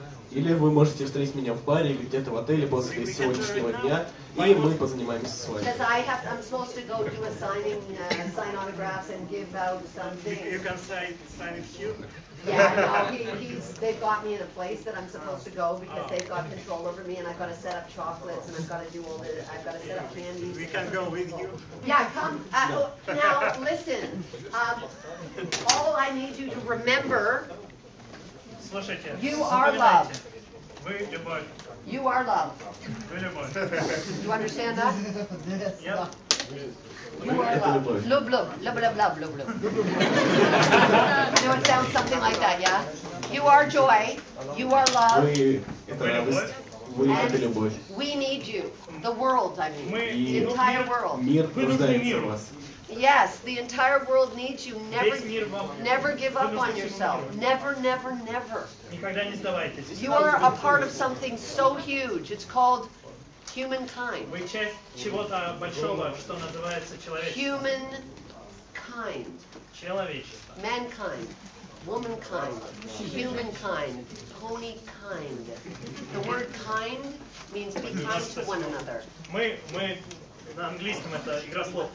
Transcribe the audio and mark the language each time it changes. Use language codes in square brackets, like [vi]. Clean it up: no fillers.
[ru] Или вы можете встретить меня в баре или где-то в отеле после сегодняшнего дня, и мы позанимаемся с вами. [en] Because I'm supposed to go do a sign autographs and give out something. You can sign it here. Yeah, no, they've got me in a place that I'm supposed to go because they've got control over me, and I've got to set up chocolates, and I've got to do I've got to set up candies. We can go with you. Yeah, come. Now, listen. All I need you to remember [ru] Слушайте, [en] You are love. [ru] запоминайте. Вы любовь. [en] You are love. [ru] Вы любовь. [en] You understand that? [ru] Я [en] You are [ru] Это [en] love. [ru] любовь. [en] Lub, lub, lub, lub, lub, lub, lub. You know, it sounds something like that, yeah? You are joy. You are love. [ru] Вы — это радость, вы — это любовь. [en] We need you. The world, I mean. [ru] Мы [en] The entire world. [ru] Мир Вы нужны нуждается в миру. вас. [en] Yes, the entire world needs you. [ru] Весь мир вам. [en] Never give up on yourself. Never, never, never. [ru] Никогда не сдавайтесь. [en] You are a part of something so huge. It's called humankind. [ru] Вы часть чего-то большого, что называется человечество. [en] Humankind. [ru] Человечество. [en] Mankind. Womankind. Humankind. Ponykind. The word kind means be kind to one another. [ru] Мы на английском это игра слов.